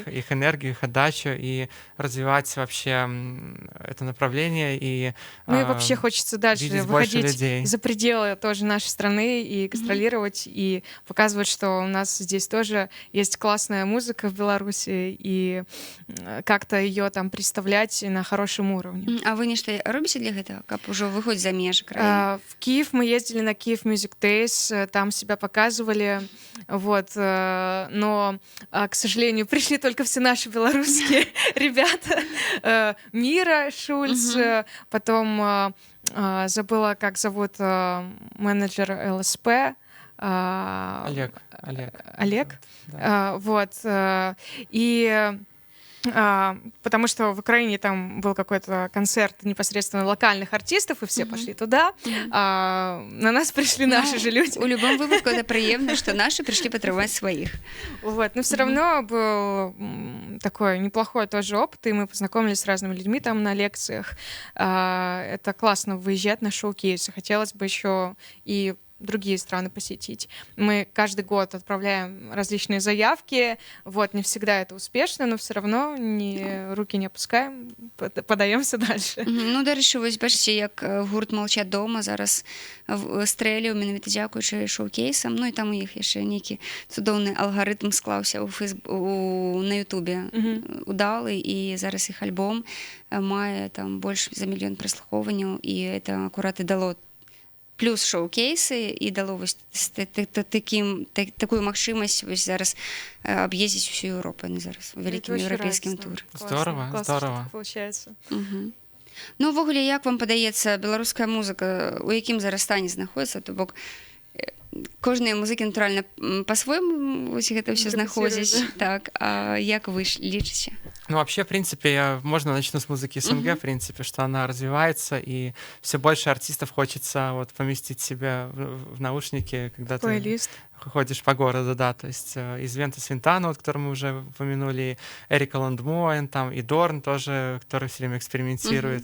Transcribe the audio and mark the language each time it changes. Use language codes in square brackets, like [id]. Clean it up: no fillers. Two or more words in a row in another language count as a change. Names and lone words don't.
[ru] их энергию, их отдачу и развивать вообще это направление. И, Ну и вообще хочется дальше видеть больше выходить людей. за пределы тоже нашей страны и гастролировать, и показывать, что у нас здесь тоже есть классная музыка в Беларуси, и как-то ее там представлять на хорошем уровне. [be] А вы нешта робіце для гэтага, каб ужо выходзіць за межы краіны? [ru] В Киев мы ездили на Киев Music Days, там себя показывали, вот, но, к сожалению, пришли только все наши белорусские ребята. Мира Шульц, потом забыла, как зовут менеджер ЛСП. Олег. Да. Вот. И потому что в Украине там был какой-то концерт непосредственно локальных артистов, и все пошли туда, а на нас пришли наши же люди. [be] У любом выпадку это прыемна, [ru] что наши пришли [be] падтрымаць сваіх. [ru] Вот, но все равно был такой неплохой тоже опыт, и мы познакомились с разными людьми там на лекциях. Это классно выезжать на шоу-кейсы. Хотелось бы еще и другие страны посетить. Мы каждый год отправляем различные заявки. Вот, не всегда это успешно, но все равно руки не опускаем, подаемся дальше. [be] Ну, дарэчы, вось бачыце, як гурт «Молчат дома» зараз стрэліў менавіта дзякуючы шоу-кейсам. Ну і там у іх яшчэ нейкі цудоўны алгарытм склаўся на Ютубе. Удалы, і зараз іх альбом мае там больш за 1 мільён праслухоўванняў, і это акурат і дало плюс шоу-кейсы і дало вось такую магчымасць вось зараз аб'ездзіць усю Еўропу зараз у вялікім еўрапейскім туры. [ru] Здорово. Получается. [be] Ну, увогуле, як вам падаецца, беларуская музыка у якім зараз стане знаходзіцца? То бок кожныя музыкі, натуральна, па-свойму вось гэта ўсё знаходзяць. Так, а як вы лічыце? Ну, [ru] вообще, в принципе, можно начну с музыки СНГ, в принципе, что она развивается, и все больше артистов хочется вот поместить себя в наушники, когда Плейлист. Ты ходишь по городу, да, то есть из Вента Свинтана, вот, который мы уже упомянули, Эрика Ландмоен, там, и Дорн тоже, который все время экспериментирует.